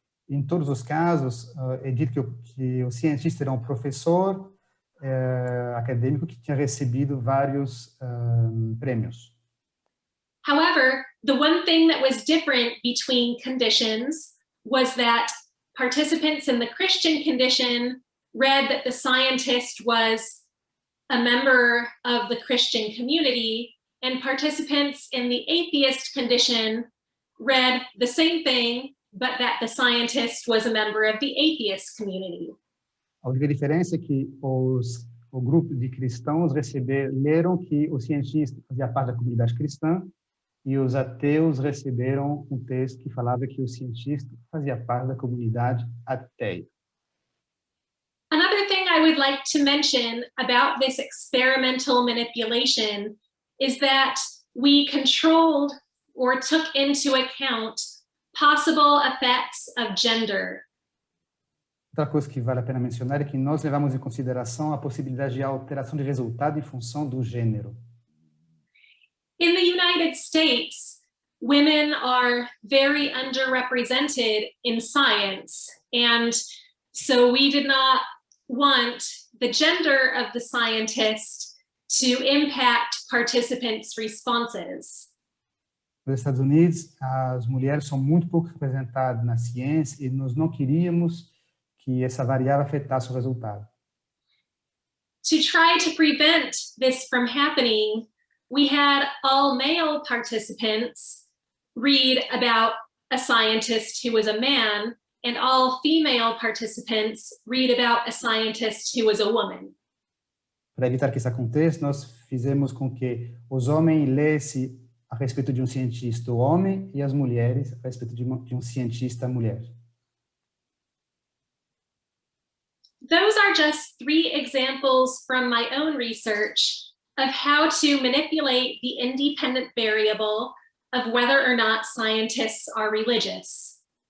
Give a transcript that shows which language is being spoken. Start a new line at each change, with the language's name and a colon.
Portuguese: Em todos os casos, é dito que o cientista era um professor acadêmico que tinha recebido vários prêmios.
English: However, the one thing that was different between conditions was that participants in the Christian condition read that the scientist was a member of the Christian community, and participants in the atheist condition read the same thing, but that the scientist was a member of the atheist community.
Portuguese: A única diferença é que o grupo de cristãos leram que o cientista fazia parte da comunidade cristã e os ateus receberam um texto que falava que o cientista fazia parte da comunidade ateia.
English: Another thing I would like to mention about this experimental manipulation is that we controlled or took into account possible effects of gender.
Portuguese: Outra coisa que vale a pena mencionar é que nós levamos em consideração a possibilidade de alteração de resultado em função do gênero.
English: In the United States, women are very underrepresented in science, and so we did not want the gender of the scientist to impact participants' responses.
Portuguese: Nos Estados Unidos, as mulheres são muito pouco representadas na ciência e nós não queríamos que essa variável afetasse o resultado.
English: To try to prevent this from happening, we had all male participants read about a scientist who was a man, and all female participants read about a scientist who was a woman.
Portuguese: Para evitar que isso aconteça, nós fizemos com que os homens lessem a respeito de um cientista homem e as mulheres a respeito de um cientista mulher.
English: Those are just 3 examples from my own research of how to manipulate the independent variable of whether or not scientists are religious.